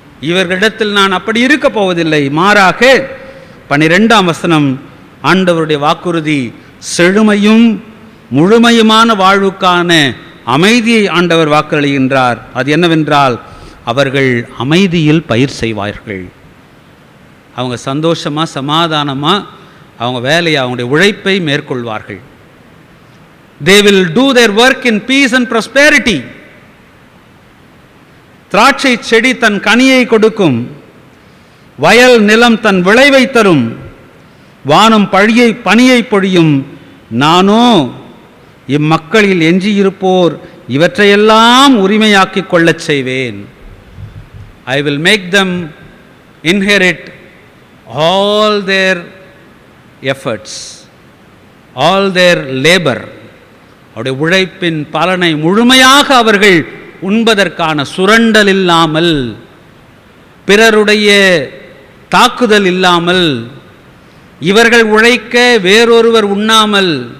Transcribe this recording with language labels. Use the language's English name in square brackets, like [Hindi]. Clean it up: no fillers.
[Tamil] இவர்களிடத்தில் நான் அப்படி இருக்க போவதில்லை. மாறாக 12ஆம் வசனம், ஆண்டவருடைய வாக்குறுதி, செழுமையும் முழுமையுமான வாழ்வுக்கான அமைதியை ஆண்டவர் வாக்களிக்கின்றார். அது என்னவென்றால், அவர்கள் அமைதியில் பயிர் செய்வார்கள். அவங்க சந்தோஷமாக சமாதானமாக அவங்க வேலையை, அவங்களுடைய உழைப்பை மேற்கொள்வார்கள். [English] They will do their work in peace and prosperity. [Tamil] திராட்சை செடி தன் கனியை கொடுக்கும், வயல் நிலம் தன் விளைவை தரும், வானம் பனியை பொழியும், நானோ இம்மக்களில் எஞ்சியிருப்போர் இவற்றையெல்லாம் உரிமையாக்கிக் கொள்ளச் செய்வேன். [English] I will make them inherit all their efforts, all their labor. [Tamil] அவருடைய உழைப்பின் பலனை முழுமையாக அவர்கள் உண்பதற்கான சுரண்டல் இல்லாமல், பிறருடைய தாக்குதல் இல்லாமல், இவர்கள் உழைக்க வேறொருவர் உண்ணாமல்,